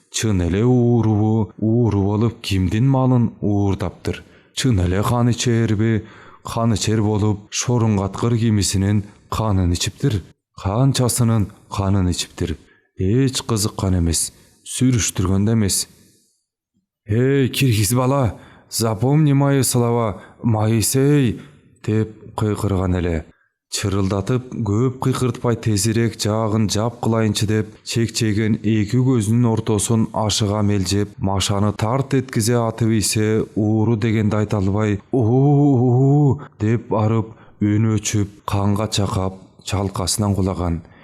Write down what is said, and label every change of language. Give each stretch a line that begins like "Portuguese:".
Kyrgyz: Чын эле ууру болуп кимдин малын уурдаптыр? Чын эле кан ичерби? Кан ичер болуп шоруңгаткыр кимисинин канын ичиптир. Канчасынын канын ичиптир. Эч кызыккан эмес, сүрүштүргөн да эмес. «Эй, киргиз бала,
Russian: запомни мои слова, Майсей!»
Kyrgyz: деп кыйкырган эле. Чырылдатып көп кыйкыртпай тезирээк жаагын жап кылайынчы деп чекчеген эки көзүнүн ортосун ашыга мелжеп, машаны тарт эткизе атып ийсе, ууру дегенди айта албай «уу» деп барып үнү өчүп, канга чакап, чалкасынан кулаган.